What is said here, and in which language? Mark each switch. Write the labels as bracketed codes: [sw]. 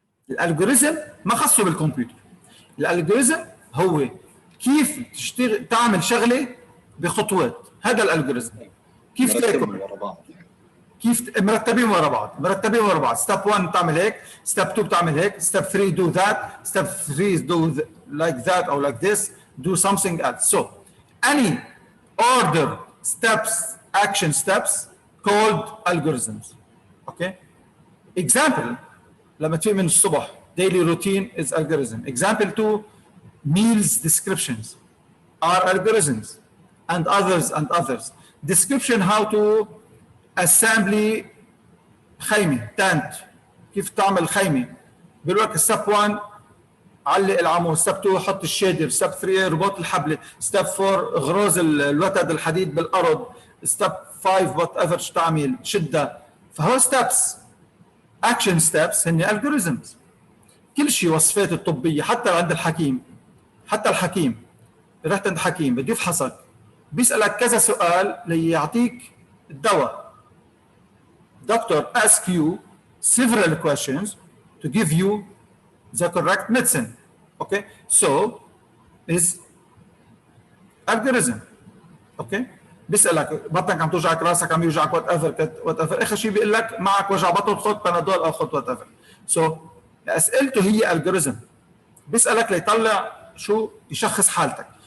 [ar] الالجوريزم ما خصه بالكمبيوتر. الالجوريزم هو كيف تشتغل تعمل شغله بخطوات. هذا الالجوريزم. كيف تاكل كيف مرتبين ورا بعض، مرتبين ورا بعض. [en] step 1 [ar] بتعمل هيك، [en] Step 2 بتعمل هيك، step 3 do that, step 3 do like that or like this, do something else. So any order steps, action steps called algorithms. Okay. Example, [ar] لما تفيق من الصبح [en] daily routine is algorithm. Example 2, meals descriptions are algorithms, and others. Description how to assembly خيمة tent، [ar] كيف تعمل خيمة. بيقول لك ستيب 1 علق العمود، ستيب 2 حط الشادر، ستيب 3 رباط الحبل، ستيب 4 غراز الوتد الحديد بالارض، ستيب 5 [en] whatever [ar] شو تعمل شدها. [en] فهو steps, action steps هن algorithms. [ar] كل شيء وصفات الطبيه، حتى عند الحكيم، حتى الحكيم رحت عند الحكيم بده يفحصك بيسالك كذا سؤال ليعطيك الدواء. [en] Doctor asks you several questions to give you the correct medicine. Okay, so is algorithm. [ar] Okay, بيسألك بطنك عم توجعك، راسك عم يوجعك، [en] whatever, [ar] اخر شيء بيقول لك معك وجع بطن خذ بنادول او خذ وات ايفر. سو اسئلته هي الجوريزم، بيسألك ليطلع شو يشخص حالتك.